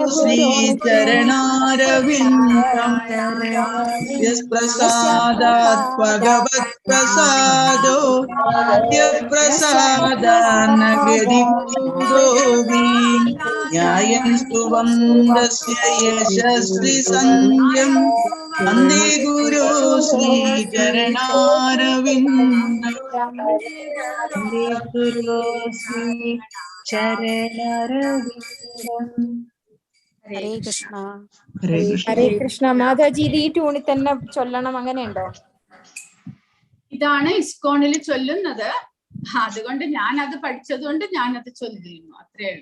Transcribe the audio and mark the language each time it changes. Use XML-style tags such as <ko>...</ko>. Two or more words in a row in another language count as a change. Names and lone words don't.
<sa>श्रीचरणारविन्दम् यस्प्रसादात् भगवत्प्रसादो यत्प्रसादान्न गतिकुतोऽपि न्यायं स्तुवन्दस्य यशस्वी सन्ध्यं वन्दे गुरो श्रीचरणारविन्दम् वन्दे गुरो ശ്രീചരണാരവിന്ദം.</sa> <ml>ഹരേ കൃഷ്ണ. ഹരേ കൃഷ്ണ. മാതാജി ഇത് ഈ ട്യൂണിൽ തന്നെ ചൊല്ലണം, അങ്ങനെയുണ്ടോ? ഇതാണ് ഇസ്കോണിൽ ചൊല്ലുന്നത്. അതുകൊണ്ട് ഞാൻ അത് പഠിച്ചതുകൊണ്ട് ഞാനത് ചൊല്ലുന്നു, അത്രേ ഉള്ളൂ.</ml>